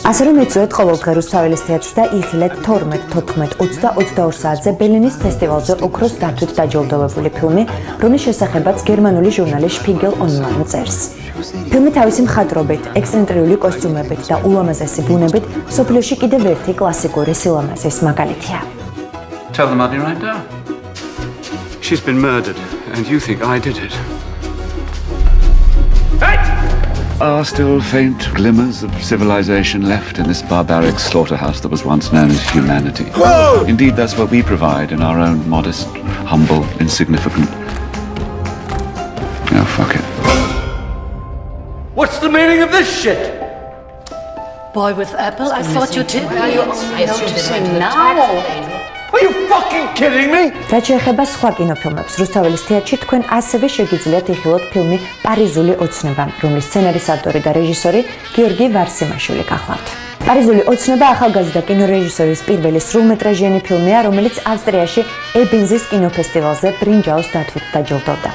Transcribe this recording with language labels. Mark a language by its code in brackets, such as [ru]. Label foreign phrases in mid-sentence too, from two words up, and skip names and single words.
[ka] ასე რომ ეწვევთ ყოველდღე რუსთაველის თეატრს და იხილეთ 12, 14, 20 და 22 საათზე ბერლინის ფესტივალზე ოქროს დათვით დაჯილდოვებული ფილმი, რომლის შესახებაც გერმანული ჟურნალი Spiegel Online წერს. ფილმი თავისი მხატვრობით, ექსცენტრიული კოსტიუმებით და ულამაზესი ბუნებით სოფლიოში კიდევ ერთი კლასიკური სილამაზის მაგალითია. [en] Tell the money right now. She's been murdered, and you think I did it. Hey! Are still faint glimmers of civilization left in this barbaric slaughterhouse that was once known as humanity. Whoa! Indeed, that's what we provide in our own modest, humble, insignificant... Oh, fuck it. What's the meaning of this shit? Boy with apple, I thought you did. Are you noticing now? Are you fucking kidding me? [ka] რაც შეეხება სხვა კინოფილმებს, რუსთაველის თეატრში თქვენ ასევე შეგიძლიათ იხილოთ ფილმი პარიზული ოცნება, რომლის სცენარის ავტორი და რეჟისორი გიორგი ვარსიმაშვილი გახლავთ. პარიზული ოცნება ახალგაზრდა კინორეჟისორის პირველი სრულმეტრაჟიანი ფილმია, რომელიც ავსტრიაში ებენზის კინოფესტივალზე ბრინჯაოს დათვით დაჯილდოვდა.